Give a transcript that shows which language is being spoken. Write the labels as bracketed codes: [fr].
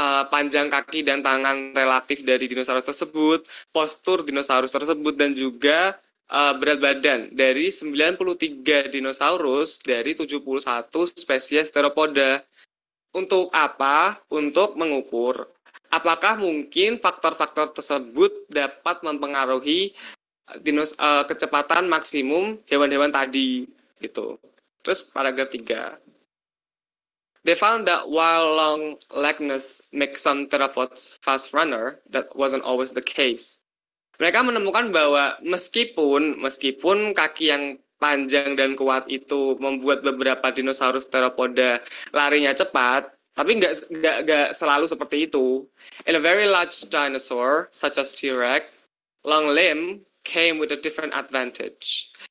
[id] panjang kaki dan tangan relatif dari dinosaurus tersebut, postur dinosaurus tersebut, dan juga berat badan dari 93 dinosaurus dari 71 spesies theropoda. Untuk apa? Untuk mengukur apakah mungkin faktor-faktor tersebut dapat mempengaruhi kecepatan maksimum hewan-hewan tadi gitu. Terus paragraf 3. [en] They found that while long legness makes some theropods fast runner, that wasn't always the case. [id] Mereka menemukan bahwa meskipun kaki yang panjang dan kuat itu membuat beberapa dinosaurus theropoda larinya cepat, tapi nggak selalu seperti itu. [en] In a very large dinosaur, such as T-Rex, long limb came with a different advantage.